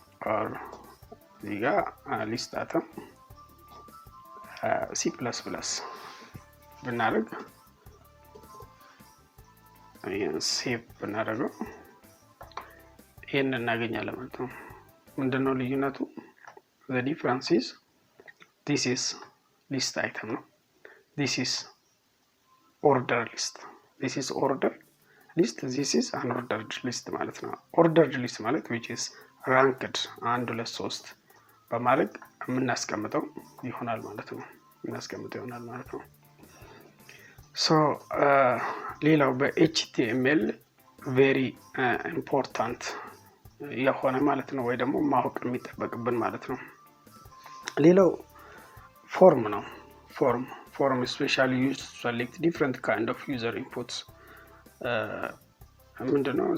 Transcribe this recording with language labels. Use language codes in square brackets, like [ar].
[am] or ዚጋ ሊስት አተም C++ ብናደርግ ሴቭ ብናደርገው ይሄን እናገኛለን ማለት ነው። ምንድነው ልዩነቱ? [en] the difference is this is list item ነው። this is order list, this is order list, this is unordered list ማለት ነው። ordered list ማለት which is ranked 1 2 3 [am] በማድረግ የምናስቀምጠው ይሆናል ማለት ነው። [en] so [am] ሌላው በኤችቲኤምኤል ቬሪ ኢምፖርታንት የሆነ ማለት ነው፣ ወይ ደግሞ ማወቅ የሚጠበቅብን ማለት ነው። ሌላው ፎርም ነው። [en] ፎርም ስፔሻሊ ዩዝድ ቱ ሰሌክት ዲፍረንት ካይንድ ኦፍ ዩዘር ኢንፑትስ [am] ምንድነው?